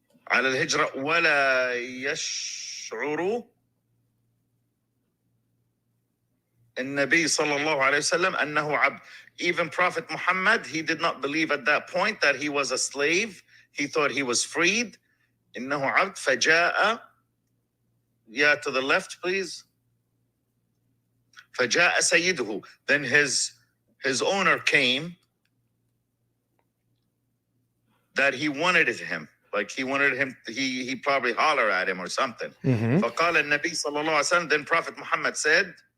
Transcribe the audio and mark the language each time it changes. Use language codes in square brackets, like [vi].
[ar] على الهجرة ولا يشعر النبي صلى الله عليه وسلم أنه عبد. [en] Even Prophet Muhammad, he did not believe at that point that he was a slave. He thought he was freed. [ar] إنه عبد فجاء. [en] Yeah, to the left, please. [ar] فجاء سيده. [en] Then his owner came, that he wanted him. Like he wanted him, he probably holler at him or something. Mm-hmm. [ar] فقال النبي صلى الله عليه وسلم, [en] then Prophet Muhammad said,